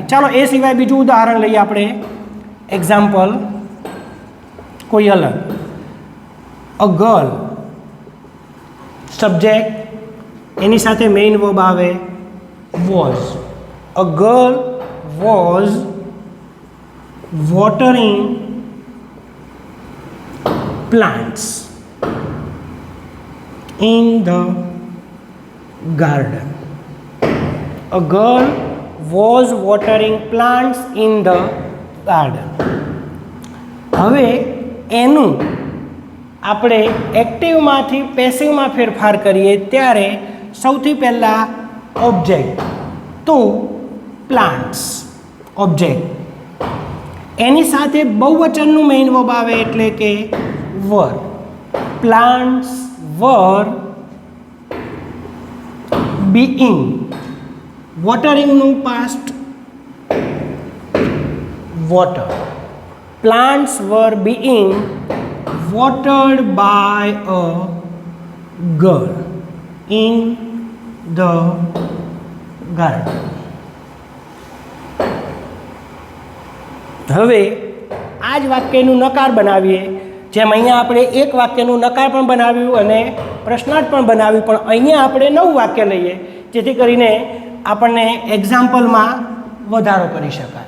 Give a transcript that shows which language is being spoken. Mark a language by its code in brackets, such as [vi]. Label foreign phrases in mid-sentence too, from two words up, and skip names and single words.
[gu] ચાલો એ સિવાય બીજું ઉદાહરણ લઈએ આપણે, એક્ઝામ્પલ કોઈ અલગ. [en] A girl, [gu] સબ્જેક્ટ એની સાથે [en] main verb [gu] આવે વોઝ. [en] A girl was watering plants in the garden. A girl was watering plants in the garden. [gu] હવે એનું આપણે એક્ટિવમાંથી પેસિવમાં ફેરફાર કરીએ ત્યારે સૌથી પહેલાં ઓબ્જેક્ટ તો [en] plants object [gu] એની સાથે બહુવચનનું [en] main verb [gu] આવે એટલે કે [en] were plants were being wateringનું past water plants were being watered by a girl in the garden. [gu] હવે આ જ વાક્યનું નકાર બનાવીએ જેમ અહીંયા આપણે એક વાક્યનું નકાર પણ બનાવ્યું અને પ્રશ્નાર્થ પણ બનાવ્યું પણ અહીંયા આપણે નવું વાક્ય લઈએ જેથી કરીને આપણને એક્ઝામ્પલમાં વધારો કરી શકાય.